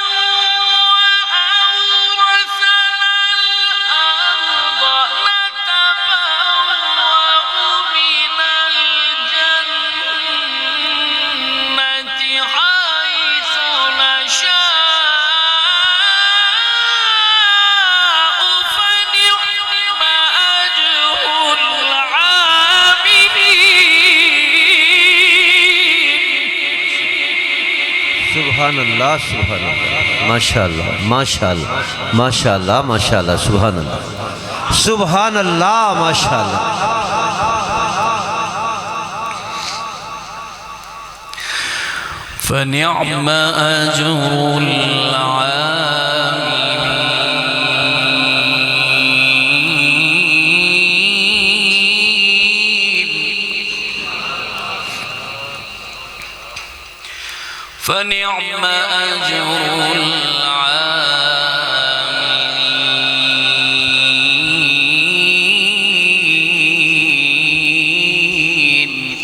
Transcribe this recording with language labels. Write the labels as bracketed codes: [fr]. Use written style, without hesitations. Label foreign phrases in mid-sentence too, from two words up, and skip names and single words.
[ar] وأورثنا الأرض نتبوأ من الجنة حيث نشاء سبحان اللہ سبحان اللہ ماشاءاللہ ماشاءاللہ ماشاءاللہ ماشاءاللہ سبحان اللہ سبحان اللہ ماشاءاللہ فنعم أجر فنعم أجر العاملين